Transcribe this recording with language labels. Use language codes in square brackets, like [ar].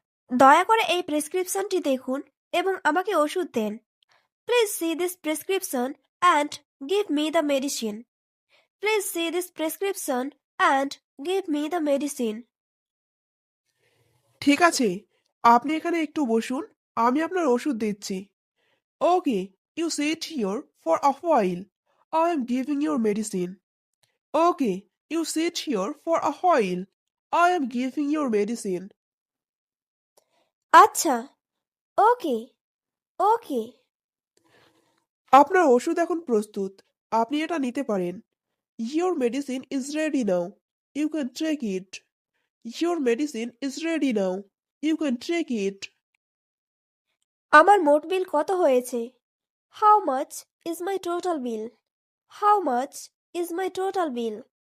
[bn] দয়া করে এই প্রেসক্রিপশনটি দেখুন এবং আমাকে ওষুধ দেন। [en] Please see this prescription and give me the medicine. Please see this prescription and give me the medicine. [bn] ঠিক আছে, আপনি এখানে একটু বসুন, আমি আপনার ওষুধ দিচ্ছি। [en] Okay, you sit here for a while. I am giving your medicine. Okay, you sit here for a while. I am giving your medicine. [bn] আচ্ছা, ওকে, ওকে। আপনার ওষুধ এখন প্রস্তুত, আপনি এটা নিতে পারেন। [en] Your medicine is ready now. You can take it. Your medicine is ready now. You can take it. [bn] আমার মোট বিল কত হয়েছে? [en] How much is my total bill? How much is my total bill?